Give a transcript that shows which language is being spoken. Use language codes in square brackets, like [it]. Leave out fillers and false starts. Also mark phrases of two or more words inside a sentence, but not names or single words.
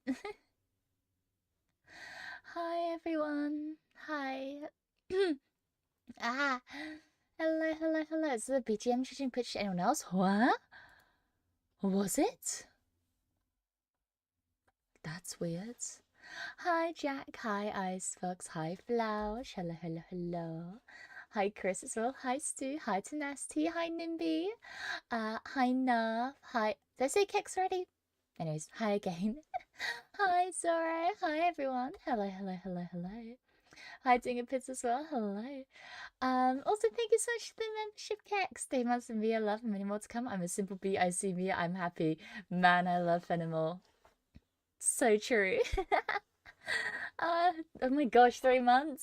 [en] Hi everyone. Hi. ah. Hello. Is the BGM changing pitch to anyone else? What? Was it? That's weird. Hi Jack. Hi Icefox. Hi Flowers. Hello. Hi Chris as well. Hi Stu. Hi Tenacity. Hi Nimby. Hi Nerve. Hi. Did I say Kix already? Anyways, hi again. Hi Zora. Hi everyone. Hello. Hi Dinger Pits as well. Hello. Also thank you so much for the membership, Kex. Stay months and Mia love and many more to come. I'm a simple bee. I see Mia. I'm happy. Man, I love Fenimore. So true. Oh my gosh, 3 months.